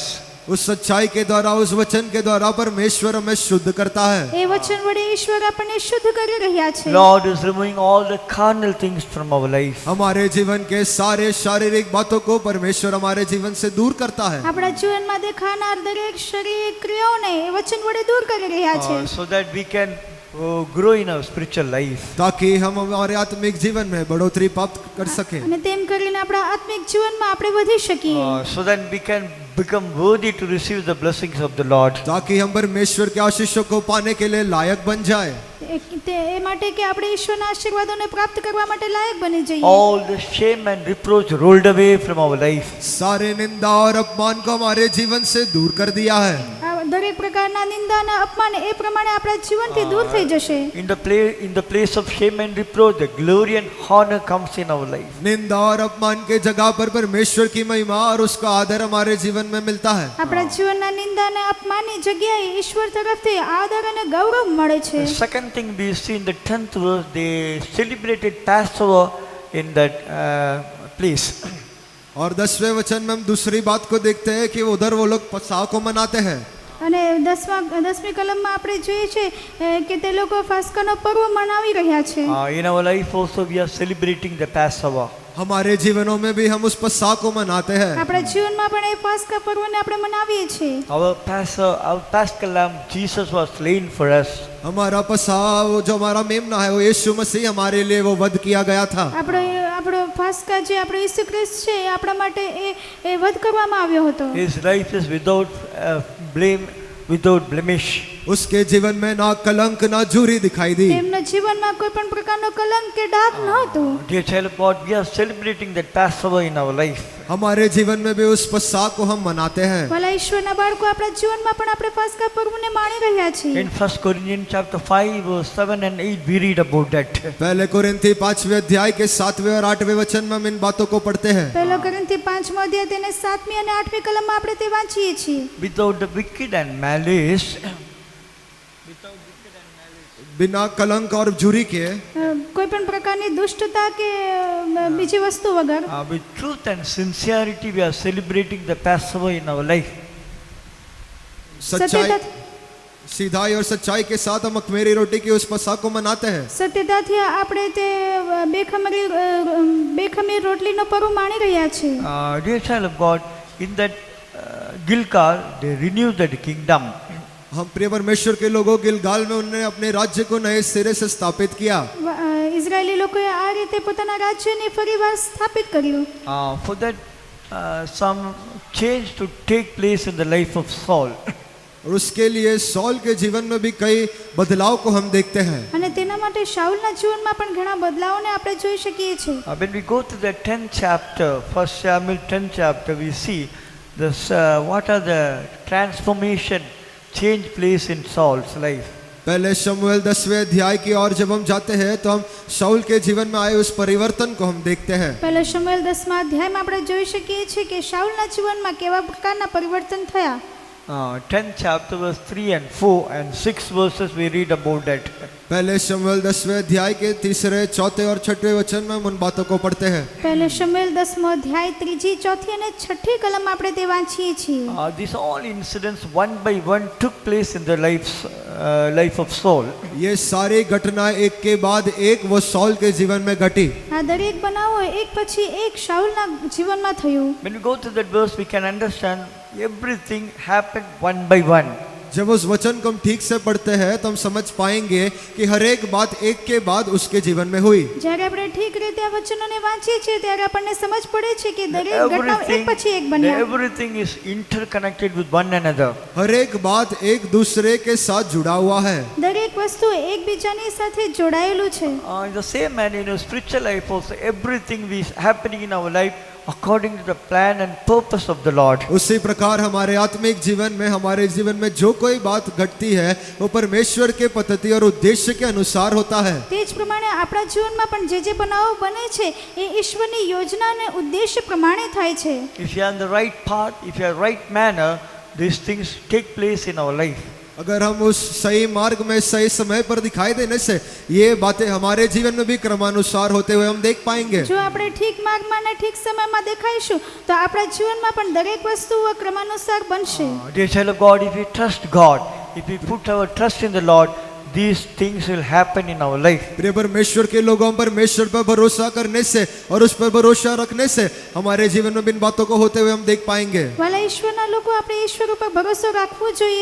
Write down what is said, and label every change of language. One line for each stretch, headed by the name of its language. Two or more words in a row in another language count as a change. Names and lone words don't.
Hindi: उस सच्चाई के द्वारा उस वचन के द्वारा परमेश्वर हमें शुद्ध करता है।
Gujarati: એ વચન વડે ઈશ્વર આપણને શુદ્ધ કરી રહ્યા છે.
English: Lord is removing all the carnal things from our life.
Hindi: हमारे जीवन के सारे शारीरिक बातों को परमेश्वर हमारे जीवन से दूर करता है।
Gujarati: આપણા જીવનમાં દેખાનાર દરેક શારીરિક ક્રિયાઓને એ વચન વડે દૂર કરી રહ્યા છે.
English: So that we can grow in our spiritual life.
Hindi: ताकि हम हमारे आत्मिक जीवन में बढ़ोतरी प्राप्त कर सकें।
Gujarati: અને તેમ કરીને આપણા આત્મિક જીવનમાં આપણે વધી શકીએ.
English: So that we can become worthy to receive the blessings of the Lord.
Hindi: ताकि हम परमेश्वर के आशीषों को पाने के लिए लायक बन जाए।
Gujarati: એ માટે કે આપણે ઈશ્વરના આશીર્વાદોને પ્રાપ્ત કરવા માટે લાયક બની જઈએ.
English: All the shame and reproach rolled away from our life.
Hindi: सारे निंदा और अपमान को हमारे जीवन से दूर कर दिया है।
Gujarati: આ દરેક પ્રકારના નિંદા અને અપમાન એ પ્રમાણે આપણા જીવનથી દૂર થઈ જશે.
English: In the place of shame and reproach, the glory and honor comes in our life.
Hindi: निंदा और अपमान के जगह पर परमेश्वर की महिमा और उसका आदर हमारे जीवन में मिलता है।
Gujarati: આપણા જીવનના નિંદા અને અપમાનની જગ્યાએ ઈશ્વર તરફથી આદર અને ગૌરવ મળે છે.
English: The second thing we see in the 10th verse, they celebrated Passover in that place.
Hindi: और 10वें वचन में हम दूसरी बात को देखते हैं कि उधर वो लोग पसाह को मनाते हैं।
Gujarati: અને 10મી કલમમાં આપણે જોઈએ છે કે તે લોકો પાસ્કાનો પર્વ મનાવી રહ્યા છે.
English: In our life also we are celebrating the Passover.
Hindi: हमारे जीवनों में भी हम उस पसाह को मनाते हैं।
Gujarati: આપણા જીવનમાં પણ એ પાસ્કા પર્વને આપણે મનાવીએ છીએ.
English: Our Paschal Lamb, Jesus was slain for us.
Hindi: हमारा पसाह जो हमारा मेमना है वो यीशु मसीह हमारे लिए वो वध किया गया था।
Gujarati: આપણો પાસ્કા જે આપણો ઈસુ ખ્રિસ્ત છે એ આપણા માટે એ વધ કરવામાં આવ્યો હતો.
English: His life is without blame, without blemish.
Hindi: उसके जीवन में ना कलंक ना झुर्री दिखाई दी।
Gujarati: તેમના જીવનમાં કોઈ પણ પ્રકારનો કલંક કે ડાઘ નહોતું.
English: Dear child of God, we are celebrating that Passover in our life.
Hindi: हमारे जीवन में भी उस पस्सा को हम मनाते हैं।
Gujarati: ભલા ઈશ્વરના બાળકો આપણા જીવનમાં પણ આપણે પાસ્કા પર્વને માણી રહ્યા છીએ.
English: In 1 Corinthians chapter 5 verse 7 and 8 we read about that.
Hindi: पहले कोरिन्थी 5वें अध्याय के 7वें और 8वें वचन में हम इन बातों को पढ़ते हैं।
Gujarati: પહેલો કોરિન્થી 5મો અધ્યાય તેને 7મી અને 8મી કલમમાં આપણે તે વાંચીએ છીએ.
English: Without the wicked and malice,
Hindi: बिना कलंक और झुर्री के
Gujarati: કોઈ પણ પ્રકારની દુષ્ટતા કે બીજી વસ્તુ વગર
English: with truth and sincerity we are celebrating the Passover in our life.
Hindi: सच्चाई
Gujarati: સત્યતા
Hindi: सीधाई और सच्चाई के साथ हम अखमेरी रोटी की उस पस्सा को मनाते हैं।
Gujarati: સત્યતાથી આપણે તે બેખમીર રોટલીનો પર્વ માણી રહ્યા છીએ.
English: Dear child of God, in that Gilgal they renewed the kingdom.
Hindi: हम प्रिय परमेश्वर के लोगों गिलगाल में उन्होंने अपने राज्य को नए सिरे से स्थापित किया।
Gujarati: ઇઝરાયેલી લોકોએ આ રીતે પોતાના રાજ્યને ફરીવાર સ્થાપિત કર્યું.
English: For that some change to take place in the life of Saul.
Hindi: और उसके लिए सौल के जीवन में भी कई बदलाव को हम देखते हैं।
Gujarati: અને તેના માટે શાઉલના જીવનમાં પણ ઘણા બદલાવોને આપણે જોઈ શકીએ છીએ.
English: When we go to the 10th chapter, 1 Samuel 10th chapter, we see this, what are the transformation change place in Saul's life.
Hindi: पहले शमूएल 10वें अध्याय की ओर जब हम जाते हैं तो हम शाऊल के जीवन में आए उस परिवर्तन को हम देखते हैं।
Gujarati: પહેલો શમૂએલ 10મા અધ્યાયમાં આપણે જોઈ શકીએ છીએ કે શાઉલના જીવનમાં કેવા પ્રકારના પરિવર્તન થયા.
English: 10th chapter verse 3 and 4 and 6 verses we read about that.
Hindi: पहले शमूएल 10वें अध्याय के 3, 4 और 6वें वचन में हम उन बातों को पढ़ते हैं।
Gujarati: પહેલો શમૂએલ 10મો અધ્યાય 3, 4 અને 6 કલમમાં આપણે તે વાંચીએ છીએ.
English: These all incidents one by one took place in the life of Saul.
Hindi: ये सारी घटनाएं एक के बाद एक वो सौल के जीवन में घटी।
Gujarati: આ દરેક બનાવો એક પછી એક શાઉલના જીવનમાં થયું.
English: When we go to that verse we can understand everything happened one by one.
Hindi: जब उस वचन को हम ठीक से पढ़ते हैं तो हम समझ पाएंगे कि हर एक बात एक के बाद उसके जीवन में हुई।
Gujarati: જ્યારે આપણે ઠીક રીતે આ વચનોને વાંચીએ છીએ ત્યારે આપણને સમજ પડે છે કે દરેક ઘટનાઓ એક પછી એક બન્યા.
English: Everything is interconnected with one another.
Hindi: हर एक बात एक दूसरे के साथ जुड़ा हुआ है।
Gujarati: દરેક વસ્તુ એકબીજાની સાથે જોડાયેલું છે.
English: In the same manner, in our spiritual life also, everything is happening in our life according to the plan and purpose of the Lord.
Hindi: उसी प्रकार हमारे आत्मिक जीवन में हमारे जीवन में जो कोई बात घटती है वो परमेश्वर के पद्धति और उद्देश्य के अनुसार होता है।
Gujarati: તે જ પ્રમાણે આપણા જીવનમાં પણ જે બનાવો બને છે એ ઈશ્વરની યોજના અને ઉદ્દેશ્ય પ્રમાણે થાય છે.
English: If you are on the right path, if you are right manner, these things take place in our life.
Hindi: अगर हम उस सही मार्ग में सही समय पर दिखाई देने से ये बातें हमारे जीवन में भी क्रमानुसार होते हुए हम देख पाएंगे।
Gujarati: જો આપણે ઠીક માર્ગમાં અને ઠીક સમયમાં દેખાઈશું તો આપણા જીવનમાં પણ દરેક વસ્તુઓ ક્રમાનુસાર બનશે.
English: Dear child of God, if we trust God, if we put our trust in the Lord, these things will happen in our life.
Hindi: प्रिय परमेश्वर के लोगों परमेश्वर पर भरोसा करने से और उस पर भरोसा रखने से हमारे जीवन में इन बातों को होते हुए हम देख पाएंगे।
Gujarati: વાલા ઈશ્વરના લોકો આપણે ઈશ્વર ઉપર ભરોસો રાખવો જોઈએ.